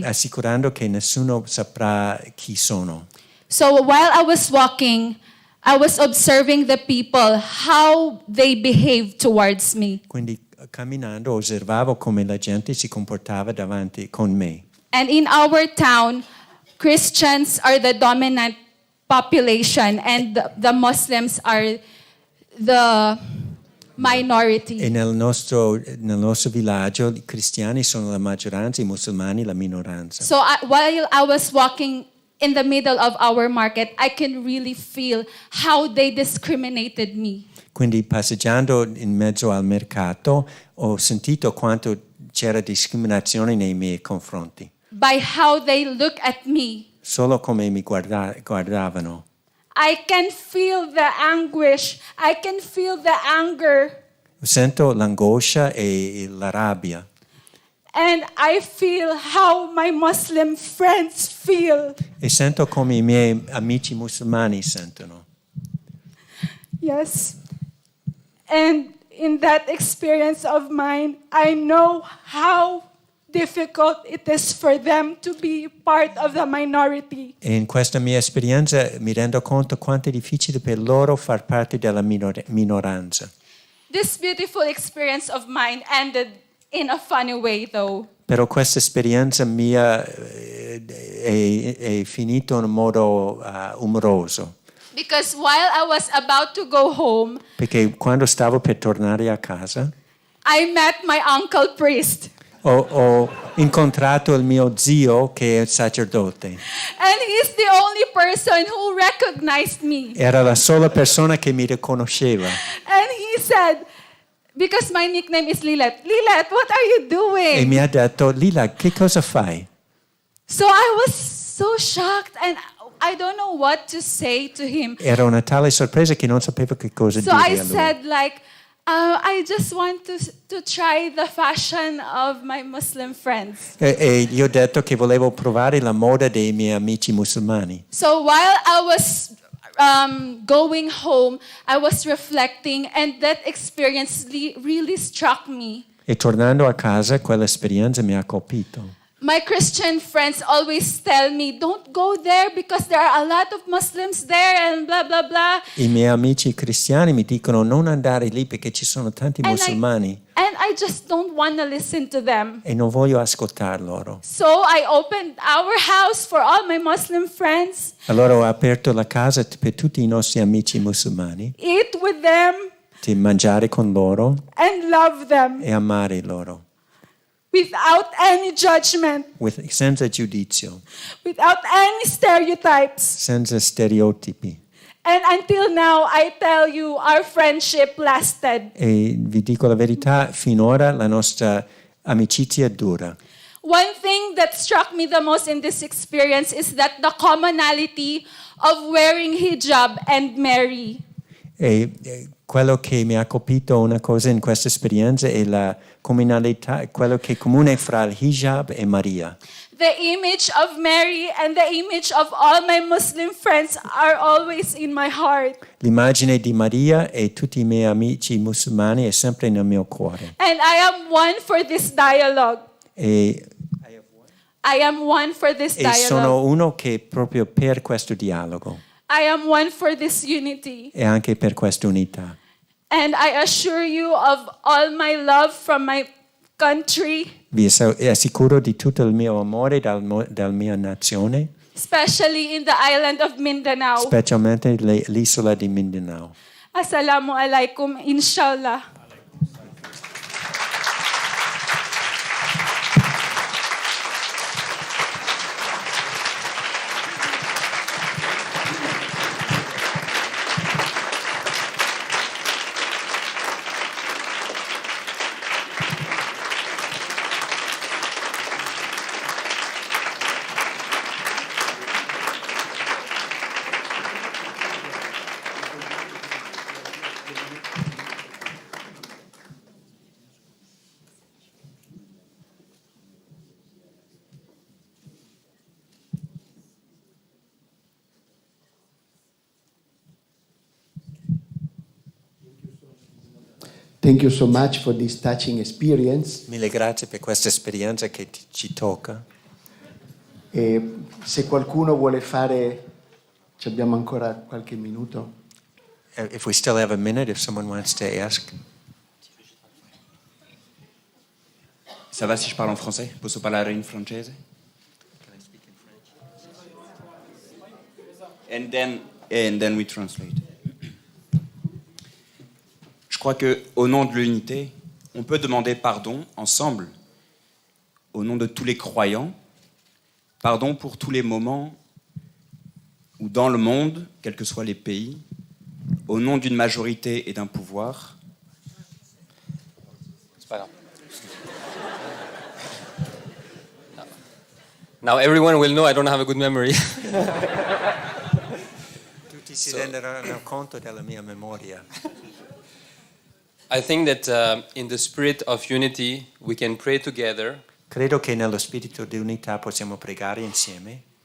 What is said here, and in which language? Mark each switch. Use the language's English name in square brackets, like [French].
[Italian] Assicurando che nessuno saprà chi sono. [English] So while I was walking, I was observing the people, how they behaved towards me. [Italian] Quindi camminando osservavo come la gente si comportava davanti con me. [English] And in our town, Christians are the dominant population, and the Muslims are the minority. [Italian] E nel nostro villaggio i cristiani sono la maggioranza, i musulmani la minoranza. [English] So while I was walking in the middle of our market, I can really feel how they discriminated me. [Italian] Quindi passeggiando in mezzo al mercato ho sentito quanto c'era discriminazione nei miei confronti. [English] By how they look at me. [Italian] Solo come mi guardavano. [English] I can feel the anguish. I can feel the anger. [Italian] Sento l'angoscia e la rabbia. [English] And I feel how my Muslim friends feel. [Italian] E sento come i miei amici musulmani sentono. [English] Yes. And in that experience of mine, I know how difficult it is for them to be part of the minority. [Italian] E in questa mia esperienza mi rendo conto quanto è difficile per loro far parte della minoranza. [English] This beautiful experience of mine ended in a funny way, though. [Italian] Però questa esperienza mia è finita in un modo umoroso. [English] Because while I was about to go home, [Italian] Perché quando stavo per tornare a casa, [English] I met my uncle priest. [Italian] ho incontrato il mio zio che è sacerdote. [English] And he's the only person who recognized me. [Italian] Era la sola persona che mi riconosceva. [English] And he said, because my nickname is Lilet, Lilet, what are you doing? [Italian] E mi ha detto, Lila, che cosa fai? [English] So I was so shocked, and I don't know what to say to him. [Italian] Era una tale sorpresa che non sapevo che cosa [English] So [Italian] dire [English] I [Italian] a lui. [English] said, like, I just want to try the fashion of my Muslim friends. [Italian] E gli ho detto che volevo provare la moda dei miei amici musulmani. [English] So while I was going home, I was reflecting, and that experience really struck me. [Italian] E tornando a casa, quell'esperienza mi ha colpito. [English] My Christian friends always tell me, don't go there because there are a lot of Muslims there and blah, blah, blah. [Italian] I miei amici cristiani mi dicono non andare lì perché ci sono tanti musulmani. [English] And I just don't want to listen to them. [Italian] E non voglio ascoltar loro. [English] So I opened our house for all my Muslim friends. [Italian] Allora ho aperto la casa per tutti i nostri amici musulmani. [English] Eat with them. [Italian] Di mangiare con loro. [English] And love them. [Italian] E amare loro. [English] Without any judgment. [Italian] Senza giudizio. [English] Without any stereotypes. [Italian] Senza stereotipi. [English] And until now, I tell you, our friendship lasted. [Italian] E vi dico la verità, finora la nostra amicizia dura. [English] One thing that struck me the most in this experience is that the commonality of wearing hijab and marry. [Italian] quello che mi ha colpito una cosa in questa esperienza è la comunalità, quello che è comune fra il hijab e Maria. [English] The image of Mary and the image of all my Muslim friends are always in my heart. [Italian] L'immagine di Maria e tutti i miei amici musulmani è sempre nel mio cuore. [English] And I am one for this dialogue. [Italian] E [English] I am one for this [Italian] sono [English] dialogue. [Italian] uno che proprio per questo dialogo [English] I am one for this unity. [Italian] e anche per questa unità. [English] And I assure you of all my love from my country, [Italian] Vi assicuro di tutto il mio amore dalla mia nazione, [English] especially in the island of Mindanao. [Italian] specialmente l'isola di Mindanao. [Arabic] Assalamu alaikum, inshallah. [English] Thank you so much for this touching experience. [Italian] Mille grazie per questa esperienza che ci tocca. E se qualcuno vuole fare, ci abbiamo ancora qualche minuto. [English] If we still have a minute, if someone wants to ask. [French] Ça va si je parle en français? [Italian] Posso parlare in francese? [English] And then we translate. [French] Je crois que, au nom de l'unité, on peut demander pardon ensemble, au nom de tous les croyants, pardon pour tous les moments où dans le monde, quels que soient les pays, au nom d'une majorité et d'un pouvoir, C'est pas grave. [English] Now everyone will know I don't have a good memory. [Italian] Tutti si renderanno conto della mia memoria. [English] I think that in the spirit of unity we can pray together [Italian] Credo che nello spirito di unità possiamo pregare insieme